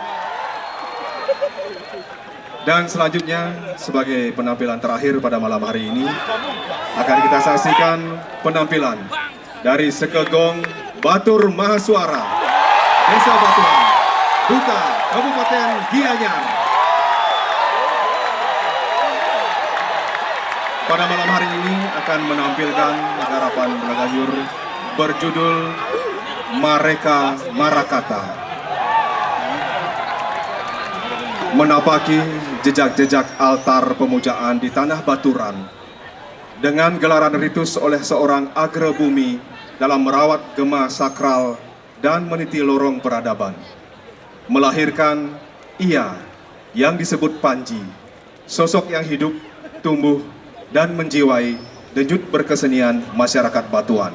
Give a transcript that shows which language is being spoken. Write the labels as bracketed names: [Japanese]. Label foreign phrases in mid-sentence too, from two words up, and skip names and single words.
[Indonesian] Dan selanjutnya sebagai penampilan terakhir pada malam hari ini akan kita saksikan penampilan dari Sekaa Gong Batur Mahaswara, Desa Batuan, Duta, Kabupaten Gianyar. Pada malam hari ini akan menampilkan garapan Baleganjur berjudul Mereka Marakata, menapaki jejak-jejak altar pemujaan di tanah Baturan dengan gelaran ritus oleh seorang agrabumi dalam merawat gema sakral dan meniti lorong peradaban, melahirkan ia yang disebut Panji, sosok yang hidup, tumbuh, dan menjiwai denyut berkesenian masyarakat Batuan.